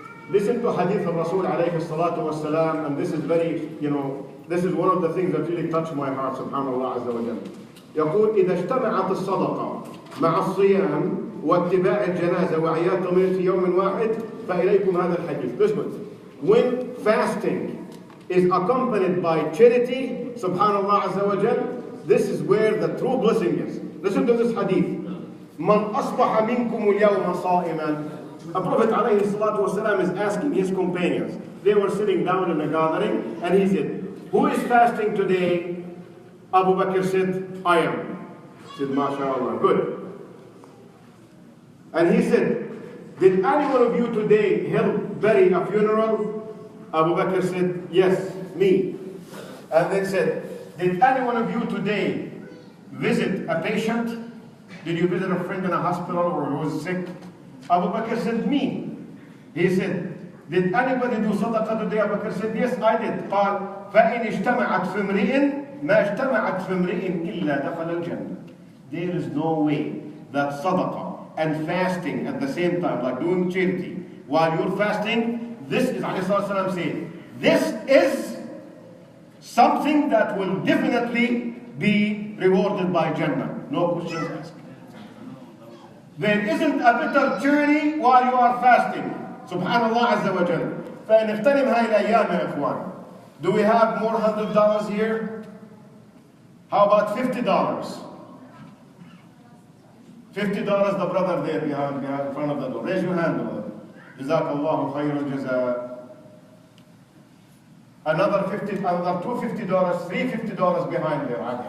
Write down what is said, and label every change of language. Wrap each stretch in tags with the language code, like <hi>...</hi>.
<en>Listen to hadith of Rasul alayhi salatu was salam, and this is very, this is one of the things that really touched my heart, subhanallah azza wa jalla.</en> <ar>يقول إذا اجتمعت الصدقة مع الصيام واتباع الجنازة وعيات طويلة في يوم واحد فإليكم هذا الحديث.</ar> <en>Listen, when fasting is accompanied by charity, subhanallah azza wa jalla, this is where the true blessing is. Listen to this hadith.</en> <ar>من أصبح منكم اليوم صائما.</ar> <en>A Prophet alayhi salatu wasalam is asking his companions. They were sitting down in a gathering, and he said, who is fasting today? Abu Bakr said, I am. He said, MashaAllah, good. And he said, did any one of you today help bury a funeral? Abu Bakr said, yes, me. And then said, did any one of you today visit a patient? Did you visit a friend in a hospital or who was sick? Abu Bakr said, me. He said, did anybody do sadaqah today? Abu Bakr said, yes, I did.</en> <ar>قال فإن اجتمعت في امرئ ما اجتمعت في امرئ إلا دخل الجنة.</ar> <en>There is no way that sadaqah and fasting at the same time, like doing charity, while you're fasting, this is, alayhi salatu wasalam said, this is something that will definitely be rewarded by Jannah. No questions asked. There isn't a better journey while you are fasting.</en> <ar>Subhanallah azza wa jalla. فنغتنم هاي الأيام يا إخوان.</ar> <en>Do we have more $100 here? How about $50? $50, the brother there behind in front of the door. Raise your hand, brother.</en> <ar>Jazakallahu khairan jaza.</ar> <en>Another $250, $350 behind there.</en>